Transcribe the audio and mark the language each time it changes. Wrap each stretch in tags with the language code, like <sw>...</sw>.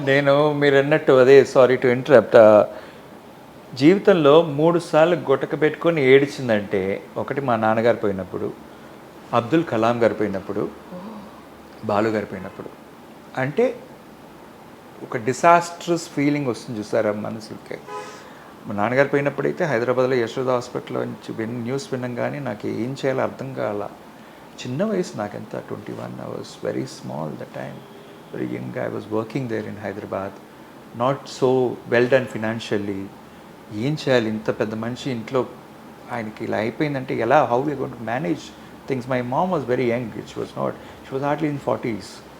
<te>నేను మీరు అన్నట్టు, అదే</te> <en>sorry to interrupt,</en> <te>జీవితంలో 3 సార్లు గుటక పెట్టుకొని ఏడిచిందంటే, ఒకటి మా నాన్నగారు పోయినప్పుడు, అబ్దుల్ కలాం గారు పోయినప్పుడు, బాలు గారు పోయినప్పుడు. అంటే ఒక డిసాస్ట్రస్ ఫీలింగ్ వస్తుంది చూసారా మనసుకి. మా నాన్నగారు పోయినప్పుడైతే హైదరాబాద్లో యశోద హాస్పిటల్లో నుంచి న్యూస్ వినంగానే నాకు ఏం చేయాలో అర్థం కాల. చిన్న వయసు నాకెంత</te> <en>21, I was very small that time, very young. I was working there in Hyderabad, not so well done financially.</en> <te>ఏం చేయాలి, ఇంత పెద్ద మనిషి ఇంట్లో ఆయనకి ఇలా అయిపోయిందంటే ఎలా,</te> <en>How we going to manage things. My mom was very young, she was hardly in 40s.</en>